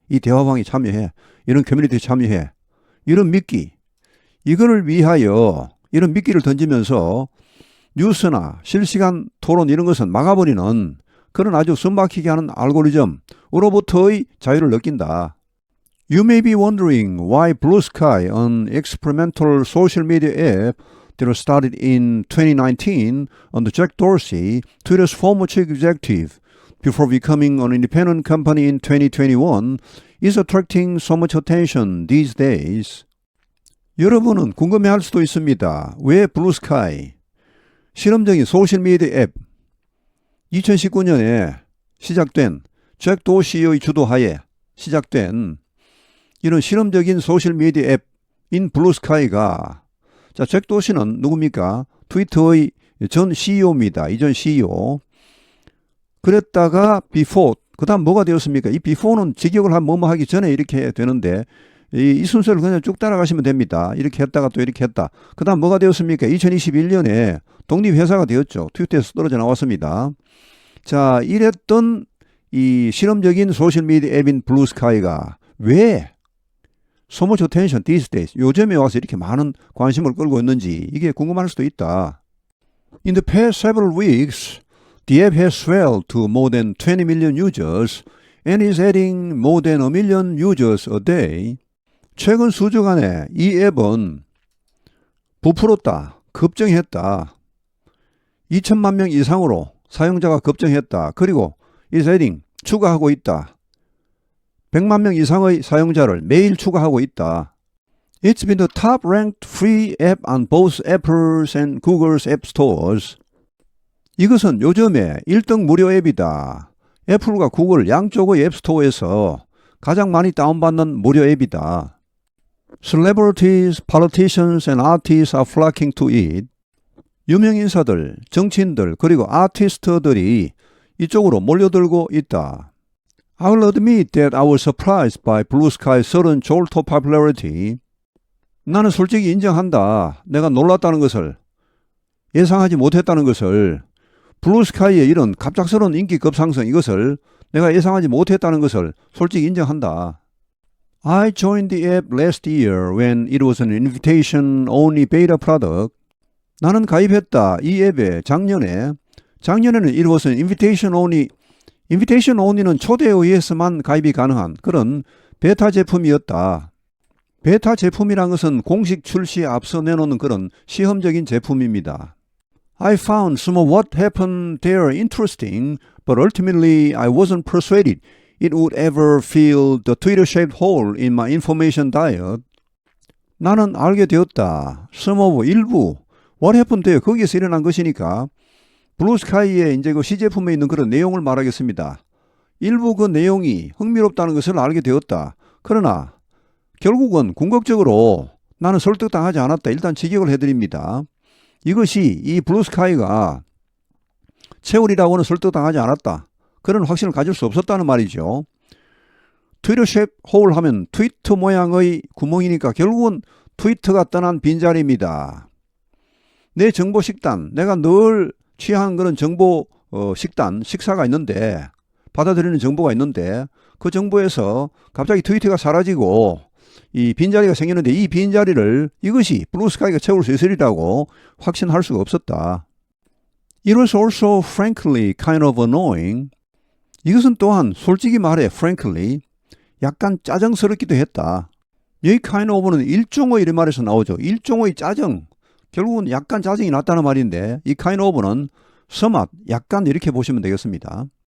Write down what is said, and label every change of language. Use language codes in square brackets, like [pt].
[ko] 이 대화방에 참여해. 이런 커뮤니티에 참여해. 이런 미끼. 이거를 위하여 이런 미끼를 던지면서 뉴스나 실시간 토론 이런 것은 막아버리는 그런 아주 숨막히게 하는 알고리즘으로부터의 자유를 느낀다. [en] You may be wondering why Blue Sky, an experimental social media app that was started in 2019 under Jack Dorsey, Twitter's former chief executive, before becoming an independent company in 2021, is attracting so much attention these days. [ko] 여러분은 궁금해할 수도 있습니다. 왜 블루스카이, 실험적인 소셜미디어 앱, 2019년에 시작된 잭 도시의 주도하에 시작된 이런 실험적인 소셜미디어 앱인 블루스카이가, 자, 잭 도시는 누굽니까? 트위터의 전 CEO입니다. 이전 CEO. 그랬다가 before, 그 다음 뭐가 되었습니까? 이 before는 직역을 한 뭐뭐 하기 전에 이렇게 되는데 이 순서를 그냥 쭉 따라가시면 됩니다. 이렇게 했다가 또 이렇게 했다. 그 다음 뭐가 되었습니까? 2021년에 독립회사가 되었죠. 트위터에서 떨어져 나왔습니다. 자, 이랬던 이 실험적인 소셜미디어 앱인 블루스카이가 왜 [en] so much attention these days, [ko] 요즘에 와서 이렇게 많은 관심을 끌고 있는지 이게 궁금할 수도 있다. [en] In the past several weeks, the app has swelled to more than 20 million users and is adding more than a million users a day. [ko] 최근 수주간에 이 앱은 부풀었다, 급증했다. 2천만 명 이상으로 사용자가 급증했다. 그리고 [en] is adding, [ko] 추가하고 있다. 100만 명 이상의 사용자를 매일 추가하고 있다. [en] It's been the top-ranked free app on both Apple's and Google's app stores. [ko] 이것은 요즘에 1등 무료 앱이다. 애플과 구글 양쪽의 앱스토어에서 가장 많이 다운받는 무료 앱이다. [en] Celebrities, politicians, and artists are flocking to it. [ko] 유명인사들, 정치인들, 그리고 아티스트들이 이쪽으로 몰려들고 있다. [en] I'll admit that I was surprised by Blue Sky's sudden jolt of popularity. [ko] 나는 솔직히 인정한다. 내가 놀랐다는 것을, 예상하지 못했다는 것을, 블루스카이의 이런 갑작스러운 인기 급상승, 이것을 내가 예상하지 못했다는 것을 솔직히 인정한다. [en] I joined the app last year when it was an invitation-only beta product. [ko] 나는 가입했다. 이 앱에 작년에는 [en] it was an invitation-only, [ko] invitation-only는 초대에 의해서만 가입이 가능한 그런 베타 제품이었다. 베타 제품이란 것은 공식 출시에 앞서 내놓는 그런 시험적인 제품입니다. [en] I found some of what happened there interesting, but ultimately I wasn't persuaded it would ever fill the Twitter-shaped hole in my information diet. [ko] 나는 알게 되었다. [en] Some of [ko] 일부. [en] What happened there? [ko] 거기에서 일어난 것이니까 블루스카이의 이제 그 시제품에 있는 그런 내용을 말하겠습니다. 일부 그 내용이 흥미롭다는 것을 알게 되었다. 그러나 결국은 궁극적으로 나는 설득당하지 않았다. 일단 직역을 해드립니다. 이것이 이 블루스카이가 채울이라고는 설득당하지 않았다. 그런 확신을 가질 수 없었다는 말이죠. 트위터 쉐입 홀 하면 트위터 모양의 구멍이니까 결국은 트위터가 떠난 빈자리입니다. 내 정보 식단, 내가 늘 취한 그런 정보 식단, 식사가 있는데 받아들이는 정보가 있는데 그 정보에서 갑자기 트위터가 사라지고 이 빈자리가 생겼는데 이 빈자리를 이것이 블루스카이가 채울 수 있으리라고 확신할 수가 없었다. [en] It was also frankly kind of annoying. [ko] 이것은 또한 솔직히 말해 frankly 약간 짜증스럽기도 했다. 여기 kind of는 일종의 이런 말에서 나오죠. 일종의 짜증. 결국은 약간 짜증이 났다는 말인데 이 kind of는 somewhat 약간 이렇게 보시면 되겠습니다.